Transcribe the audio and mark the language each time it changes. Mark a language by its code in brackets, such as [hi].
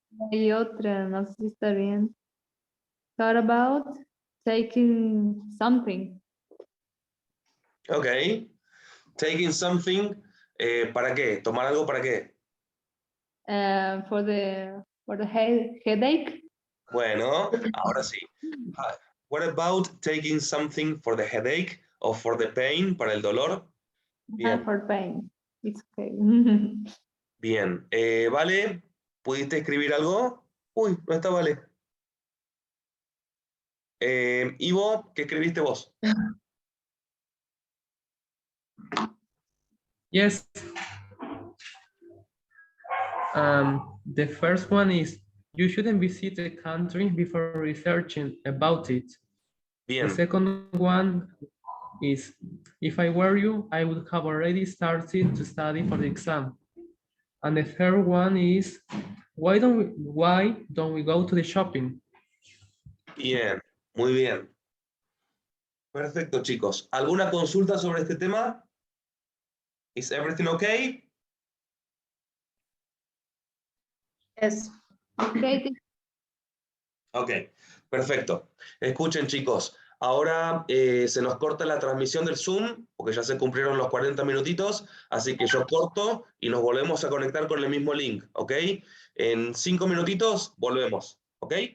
[es] Hay otra, no sé si está bien. [en] Thought about taking something Ok. Taking something, [es] ¿para qué? ¿Tomar algo para qué? [en] for the headache. [es] Bueno, ahora sí. [en] What about taking something for the headache o for the pain, [es] para el dolor? Bien, [en] For pain. It's okay. [es] bien. Vale, ¿pudiste escribir algo? Uy, no está Vale. Ivo, ¿qué escribiste vos? [en] Yes. The first one is you shouldn't visit a country before researching about it. The [es] Bien, [en] second one is if I were you, I would have already started to study for the exam. And the third one is why don't we go to the shopping? [es] bien, muy bien. Perfecto, chicos. ¿Alguna consulta sobre este tema? [en] Is everything okay? Yes. Okay, [es] Ok, perfecto. Escuchen, chicos, ahora se nos corta la transmisión del Zoom, porque ya se cumplieron los 40 minutitos, así que yo corto y nos volvemos a conectar con el mismo link, ¿ok? En 5 minutitos volvemos, ¿ok?